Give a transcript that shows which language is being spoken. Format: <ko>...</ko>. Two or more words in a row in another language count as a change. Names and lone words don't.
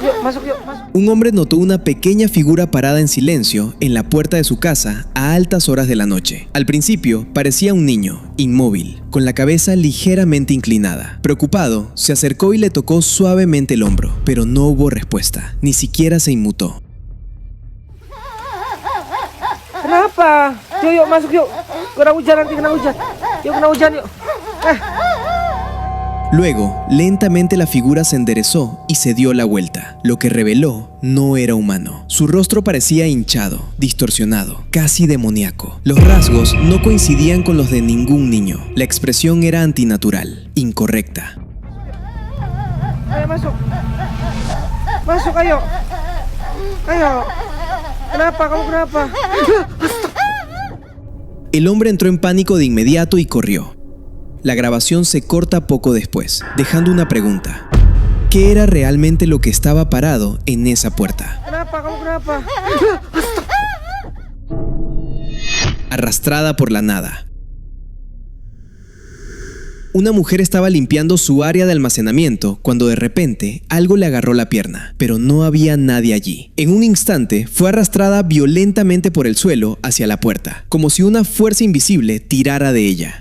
<es>Un hombre notó una pequeña figura parada en silencio en la puerta de su casa a altas horas de la noche. Al principio parecía un niño, inmóvil, con la cabeza ligeramente inclinada. Preocupado, se acercó y le tocó suavemente el hombro, pero no hubo respuesta, ni siquiera se inmutó.</es> <id>Kenapa? Yuk, masuk yuk. Kena hujan nanti, kena hujan. Yuk, kena hujan yuk.</id> <es>Luego, lentamente la figura se enderezó y se dio la vuelta. Lo que reveló no era humano. Su rostro parecía hinchado, distorsionado, casi demoníaco. Los rasgos no coincidían con los de ningún niño. La expresión era antinatural, incorrecta.</es> <id>Ayo masuk. Masuk, ayo. Ayo. Kenapa? Kamu kenapa?</id> <es>El hombre entró en pánico de inmediato y corrió. La grabación se corta poco después, dejando una pregunta. ¿Qué era realmente lo que estaba parado en esa puerta?</es> <id>Kenapa? Kamu kenapa?</id> <es>Arrastrada por la nada. Una mujer estaba limpiando su área de almacenamiento cuando de repente algo le agarró la pierna, pero no había nadie allí. En un instante fue arrastrada violentamente por el suelo hacia la puerta, como si una fuerza invisible tirara de ella.</es>